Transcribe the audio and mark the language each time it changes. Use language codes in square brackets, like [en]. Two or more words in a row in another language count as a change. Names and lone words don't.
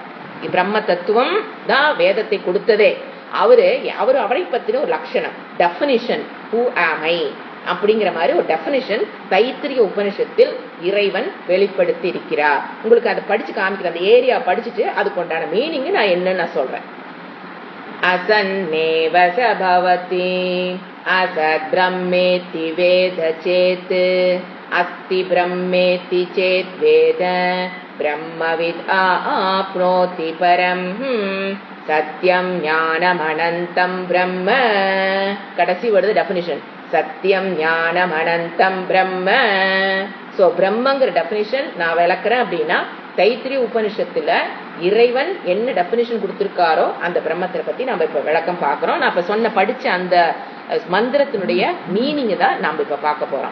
[ta] பிரம்ம தத்துவம் தான் வேதத்தை கொடுத்ததே. அவரை பத்தின ஒரு லட்சணம், டெஃபினிஷன், [en] who am I [ta] அப்படிங்கிற மாதிரி ஒரு டெஃபினிஷன் தைத்திரிய உபனிஷத்தில் இறைவன் வெளிப்படுத்தி இருக்கிறார். உங்களுக்கு அதை படிச்சு காமிக்கிற அந்த ஏரியா படிச்சுட்டு அதுக்கு உண்டான மீனிங் நான் என்னன்னு சொல்றேன். [sa] असन्नेव स भवति असद् ब्रह्मेति वेद चेत् अस्ति ब्रह्मेति चेत् वेद ब्रह्मविद् आप्नोति परम् सत्यं ज्ञानमनन्तं ब्रह्म. [ta] கடைசி வருது டெஃபினிஷன், [sa] सत्यं ज्ञानम् अनन्तं ब्रह्म. [ta] சோ பிரம்மங்கிற டெஃபினிஷன் நான் விளக்குறேன் அப்படின்னா, தைத்திரிய உபனிஷத்துல இறைவன் என்ன டெஃபினிஷன் கொடுத்திருக்காரோ அந்த பிரம்மத்தை பத்தி நம்ம இப்ப விளக்கம் பார்க்கிறோம். நான் இப்ப படிச்ச அந்த மந்திரத்தினுடைய மீனிங் தான் நாம இப்ப பார்க்க போறோம்.